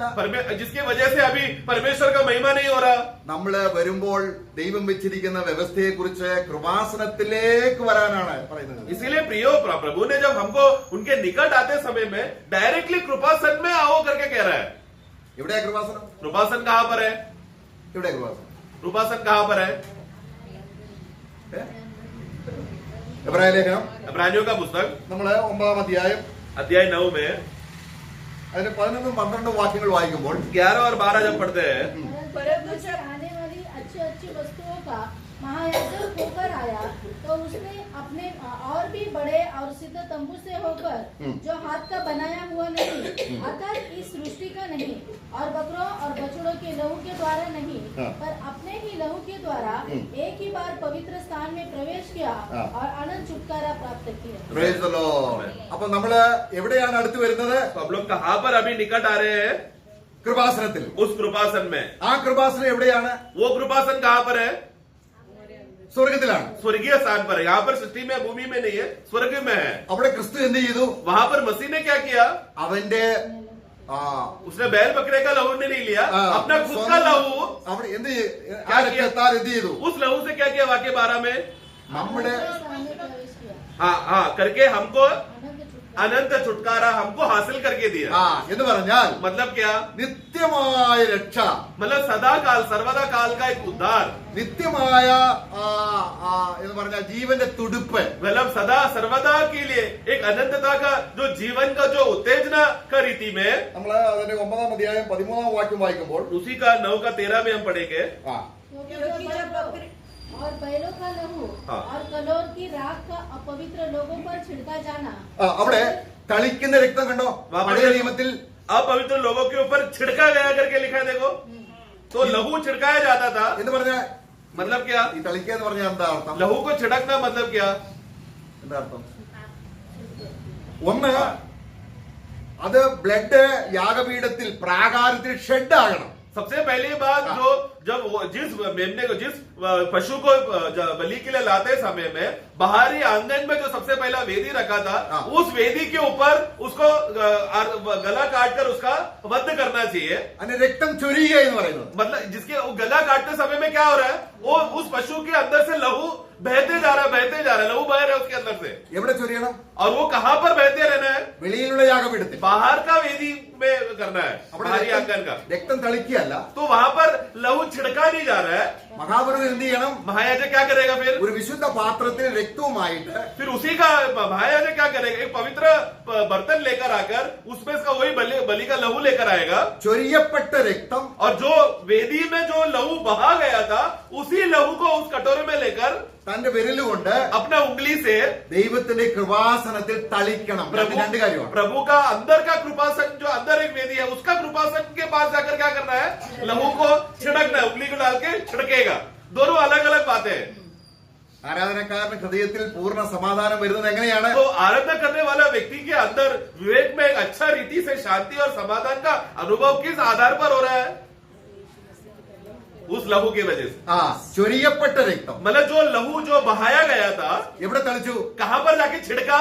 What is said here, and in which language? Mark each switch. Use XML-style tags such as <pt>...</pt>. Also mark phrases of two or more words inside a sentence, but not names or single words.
<hi>जिसकी वजह से अभी परमेश्वर का महिमा नहीं हो रहा।</hi> <ml>നമ്മള് വരുമ്പോൾ ദൈവം വെച്ചിരിക്കുന്ന വ്യവസ്ഥയെ കുറിച്ച് കൃപാസനത്തിലേക്ക് വരാനാണ് പറയുന്നത്.</ml> <hi>इसीलिए प्रियो प्रभु ने जब हमको उनके निकट आते समय में डायरेक्टली कृपासन में आओ करके कह रहा है।</hi> <ml>എവിടെയാ കൃപാസനം?</ml> <hi>कृपासन कहां पर है?</hi> <ml>എവിടെയാ കൃപാസനം?</ml> <hi>कृपासन कहां पर है?</hi> <ml>ഏ? എബ്രായ ലേഖനം</ml> <hi>इब्रानियों का पुस्तक</hi> <ml>നമ്മള് 9-ാം അധ്യായം</ml> <hi>अध्याय 9 में</hi> <ml>അതിന് 11-12 വാക്യങ്ങൾ വായിക്കുമ്പോൾ</ml> <hi>11 और 12 जब पढ़ते हैं, परंतु जब आने वाली अच्छी अच्छी वस्तुओं का महायाजक होकर आया तो उसने अपने और भी बड़े और सिद्ध तंबू से होकर, जो हाथ का बनाया हुआ नहीं, अर्थात इस सृष्टि का नहीं, और बकरों और बछड़ों के लहू के द्वारा नहीं, हाँ। पर अपने ही लहू के द्वारा एक ही बार पवित्र स्थान में प्रवेश किया हाँ। और अनंत छुटकारा प्राप्त किया।</hi> <en>Praise the Lord.</en> <ml>അപ്പൊ നമ്മള് എവിടെയാണ് അടുത്ത് വരുന്നത്?</ml> <hi>तो हम लोग कहां पर अभी निकट आ रहे हैं?</hi> <ml>കൃപാസനത്തിൽ.</ml> <hi>उस कृपासन में।</hi> <ml>ആ കൃപാസനം എവിടെയാണ്?</ml> <hi>वो कृपासन कहां पर है?</hi> <ml>സ്വർഗത്തിലാണ്.</ml> <hi>स्वर्गीय स्थान पर है। यहाँ पर सृष्टि में, भूमि में नहीं है, स्वर्ग में है।</hi> <ml>അവിടെ ക്രിസ്തു എന്ത് ചെയ്തു?</ml> <hi>वहां पर मसीह ने क्या किया?</hi> <ml>അവന്റെ</ml> <hi>उसने बैल बकरे का लहू ने नहीं लिया, अपना खुद का लहू।</hi> <ml>അവിടെ എന്ത് ആ രക്തത്താൽ എന്ത് ചെയ്തു?</ml> <hi>उस लहू से क्या किया? वाक्य 12 में</hi> <ml>നമ്മുടെ</ml> <hi>स्थान में प्रवेश किया, हाँ करके हमको अनंत छुटकारा। अनंत छुटकारा हमको हासिल करके दिया।</hi> <ml>എന്ന് പറഞ്ഞാൽ</ml> <hi>मतलब क्या?</hi> <ml>നിത്യമായ രക്ഷ,</ml> <hi>मतलब सदा काल, सर्वदा काल का एक उद्धार,</hi> <ml>നിത്യമായ എന്ന് പറഞ്ഞാൽ ജീവന്റെ തുടിപ്പ്.</ml> <hi>मतलब सदा सर्वदा के लिए एक अनंतता का जो जीवन का जो उत्तेजना का रीति में,</hi> <ml>നമ്മള് അതിന്റെ 9-ാം അധ്യായം 13-ാം വാക്യം വായിക്കുമ്പോൾ</ml> <hi>उसी का 9 का 13 में हम पढ़ेंगे। क्योंकि क्योंकि जब बकरी और बैलों का लहू हाँ। और कलोर की राख का अपवित्र लोगों पर छिड़का जाना।</hi> <ml>അവിടെ തളിക്കുന്ന രക്തം കണ്ടോ? പഴയ നിയമത്തിൽ</ml> <hi>अपवित्र लोगों के ऊपर छिड़का गया करके लिखा है, देखो। तो लहू छिड़काया जाता था,</hi> <ml>എന്ന് പറഞ്ഞാൽ</ml> <hi>मतलब क्या?</hi> <ml>ഈ തളിക്കുക എന്ന് പറഞ്ഞാൽ എന്താ അർത്ഥം?</ml> <hi>लहू को छिड़कना मतलब क्या?</hi> <ml>എന്താ അർത്ഥം? ഒന്ന്, അത് ബ്ലഡ് യാഗപീഠത്തിൽ പ്രാകാരത്തിൽ ഷെഡ് ആകണം.</ml> <hi>सबसे पहली बात, जो जब जिस मेमने को, जिस पशु को बलि के लिए लाते समय में बाहरी आंगन में जो सबसे पहला वेदी रखा था, उस वेदी के ऊपर उसको गला काटकर उसका वध करना चाहिए।</hi> <ml>അതിന് രക്തം ചൊരിയുക എന്ന് പറയുന്നത്.</ml> <hi>मतलब जिसके वो गला काटते समय में क्या हो रहा है, वो उस पशु के अंदर से लहू बहते जा रहा है, लहू बह रहा है उसके अंदर से।</hi> <ml>എവിടെ ചൊരിയണം?</ml> <hi>और वो कहां पर बहते रहना है?</hi> <ml>വെളിയിലുള്ള യാഗപീഠത്തിൽ.</ml> <hi>बाहर का वेदी में करना है,</hi> <ml>അവിടെ</ml> <hi>बाहरी आंगन का।</hi> <ml>രക്തം തളിക്കുകയല്ല.</ml> <hi>तो वहां पर लहू छिड़का नहीं जा रहा है।</hi> <ml>മഹാപുരോഹിതൻ എന്ത് ചെയ്യണം?</ml> <hi>महायाजक क्या करेगा फिर?</hi> <ml>ഒരു വിശുദ്ധ പാത്രത്തിൽ രക്തവുമായിട്ട്</ml> <hi>फिर उसी का महायाजक क्या करेगा? एक पवित्र बर्तन लेकर आकर उसमें इसका वही बलि का लहू लेकर आएगा,</hi> <ml>ചൊരിയപ്പെട്ട രക്തം</ml> <hi>और जो वेदी में जो लहू बहा गया था उसी लहू को उस कटोरे में लेकर</hi> <ml>തന്റെ വിരലുകൊണ്ട്</ml> <hi>अपना उंगली से</hi> <ml>ദൈവത്തിന്റെ കൃപാസനത്തിൽ തളിക്കണം. രണ്ട് കാര്യമാണ്.</ml> <hi>प्रभु का अंदर का कृपासन, जो अंदर एक वेदी है, उसका कृपासन के पास जाकर क्या करना है? लहू को छिड़कना है, उंगली को डाल के छिड़केगा। दोनों अलग अलग बातें हैं।</hi> <ml>ആരാധനക്കാരന്റെ ഹൃദയത്തിൽ പൂർണ്ണ സമാധാനം വരുന്നത് എങ്ങനെയാണ്?</ml> <hi>तो आराधना करने वाला व्यक्ति के अंदर विवेक में एक अच्छा रीति से शांति और समाधान का अनुभव किस आधार पर हो रहा है? उस लहू की वजह से।</hi> <ml>ചൊരിയപ്പെട്ട രക്തം.</ml> <hi>मतलब जो लहू जो बहाया गया था,</hi> <ml>എവിടെ തളിച്ചു?</ml> <hi>कहां पर जाके छिड़का?</hi>